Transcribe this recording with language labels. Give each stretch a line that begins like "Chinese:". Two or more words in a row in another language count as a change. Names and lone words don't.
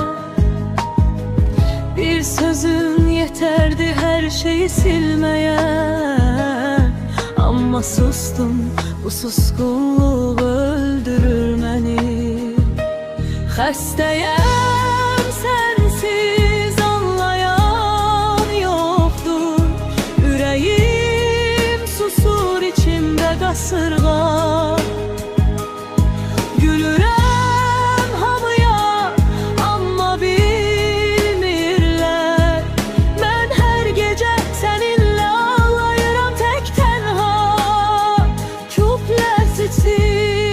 Turkish: Bir sözün yeterdi her şeyi silmeye, ama sustum, bu suskunluğu öldürür beni. Xəstəyəm sensiz, anlayan yoktur. Yüreğim susur içimde kasırga.
Azerbaijani: Gülürəm hamıya, amma bilmirlər. Mən hər gecə səninlə ağlayıram tək tənha, küpləsiz.